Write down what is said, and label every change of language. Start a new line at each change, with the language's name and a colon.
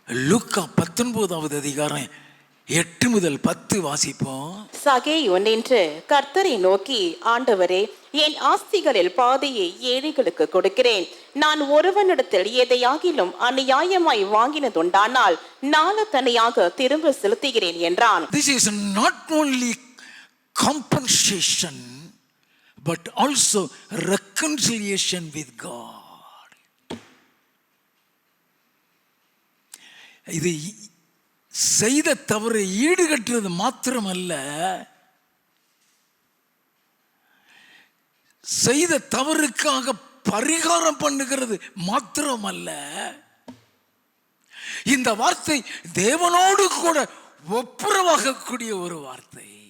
Tamil: லூக்கா 19வது அதிகாரம் 8 முதல் 10 வாசிப்போம். சகேயு நின்று கர்த்தரை நோக்கி, ஆண்டவரே, என் ஆஸ்திகளில் பாதியை ஏழைகளுக்கு கொடுக்கிறேன். நான் ஒருவனிடத்தில் எதையாகிலும் அநியாயமாய் வாங்கினதுண்டானால் நாளத்தனையாக திரும்ப செலுத்துகிறேன் என்றான்.
English: This is not only compensation but also reconciliation with God.
Tamil: இது செய்த தவறு ஈடுகட்டுறது மாத்திரமல்ல, செய்த தவறுக்காக பரிகாரம் பண்ணுகிறது மாத்திரமல்ல, இந்த வார்த்தை தேவனோடு கூட ஒப்புரவாகக்கூடிய ஒரு வார்த்தை.